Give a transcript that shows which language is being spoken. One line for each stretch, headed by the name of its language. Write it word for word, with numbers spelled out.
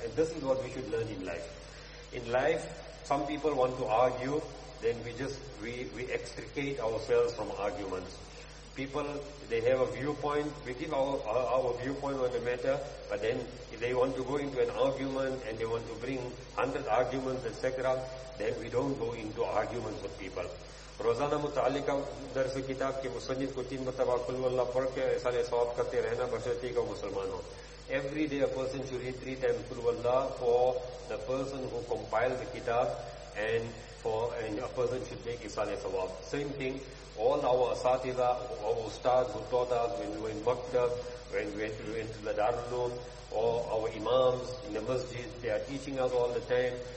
English: And this is what we should learn in life. In life, some people want to argue, then we just we, we extricate ourselves from arguments. People, they have a viewpoint, we give our, our our viewpoint on the matter, but then if they want to go into an argument and they want to bring hundred arguments, et cetera, then we don't go into arguments with people.
Urdu: روزانہ متعلقہ درس کتاب کے مصنف کو تین مرتبہ قل ہو اللہ پڑھ کے ایسا ثواب کرتے رہنا بشرطیٰ کا مسلمان ہو.
English: Every day a person should read three times Qul Huwallah for the person who compiled the kitab, and for and a person should make Isale Sawab. Same thing, all our asatiza, our ustads who taught us when we were in Maktab, when we went, we went to the Darul Uloom, or our imams in the masjid, they are teaching us all the time.